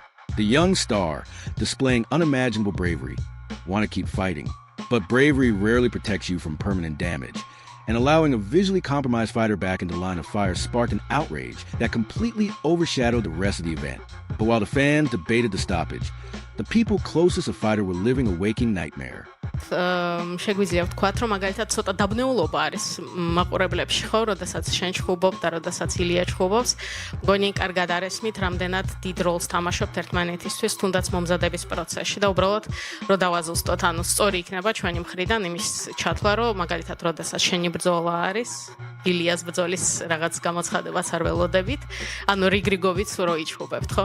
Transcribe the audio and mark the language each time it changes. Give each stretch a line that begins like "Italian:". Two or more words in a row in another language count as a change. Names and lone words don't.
English: The young star, displaying unimaginable bravery, wanted to keep fighting. But bravery rarely protects you from permanent damage, and allowing a visually compromised fighter back into line of fire sparked an outrage that completely overshadowed the rest of the event. But while the fans debated the stoppage, the people closest to the fighter were living a waking nightmare.
Georgian: შეგვიძლია ვთქვათ, რომ მაგალითად ცოტა დაბნეულობა არის მაყურებლებში, ხო, როდესაც შენ ჩხუბობ და როდესაც ილია ჩხუბობს, მგონი კარგად არესმით, რამდენად დიდ როლს თამაშობთ ერთმანეთისთვის, თუნდაც მომზადების პროცესში და უბრალოდ რო დავაზუსტოთ, ანუ სწორი იქნება ჩვენი მხრიდან იმის ჩათვლა, რომ მაგალითად როდესაც შენი ბრძოლა არის, ილიას ბრძოლის რაღაც გამოცხადებაც არ ველოდებით, ანუ რიგრიგობით რო იჩხუბებთ, ხო?